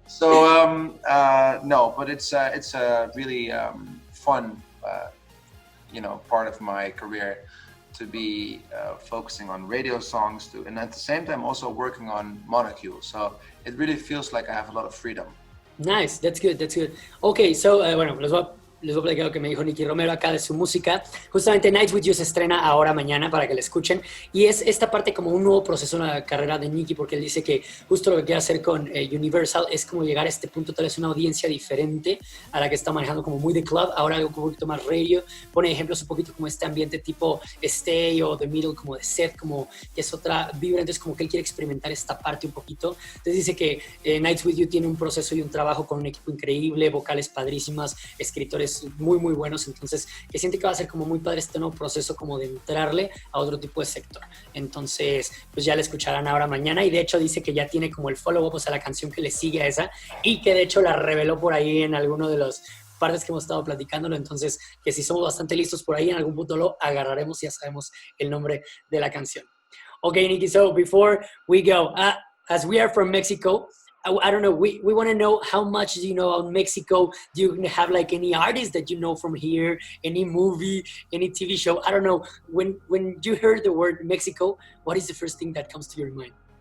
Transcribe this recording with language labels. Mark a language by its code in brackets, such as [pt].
[en] So no, but it's a really fun, part of my career to be focusing on radio songs too, and at the same time also working on Monocule. So it really feels like I have a lot of freedom. Nice, that's good, that's good. [es] Okay, so, bueno, les voy a platicar lo que me dijo Nicky Romero acá de su música. Justamente Nights With You se estrena ahora mañana para que la escuchen. Y es esta parte como un nuevo proceso en la carrera de Nicky, porque él dice que justo lo que quiere hacer con Universal es como llegar a este punto, tal vez una audiencia diferente a la que está manejando como muy de club, ahora algo un poquito más radio. Pone ejemplos un poquito como este ambiente tipo Stay o The Middle, como de Set, como que es otra vibra. Entonces como que él quiere experimentar esta parte un poquito. Entonces dice que Nights With You tiene un proceso y un trabajo con un equipo increíble, vocales padrísimas, escritores muy muy buenos, entonces que siente que va a ser como muy padre este nuevo proceso como de entrarle a otro tipo de sector. Entonces pues ya la escucharán ahora mañana, y de hecho dice que ya tiene como el follow-up, o sea, la canción que le sigue a esa, y que de hecho la reveló por ahí en alguno de los partes que hemos estado platicándolo, entonces que si somos bastante listos por ahí, en algún punto lo agarraremos y ya sabemos el nombre de la canción. [en] Okay, Nicky, so before we go, as we are from Mexico, I don't know, we want to know how much do you know about Mexico? Do you have like any artists that you know from here, any movie, any TV show? I don't know, when you heard the word Mexico, what is the first thing that comes to your mind?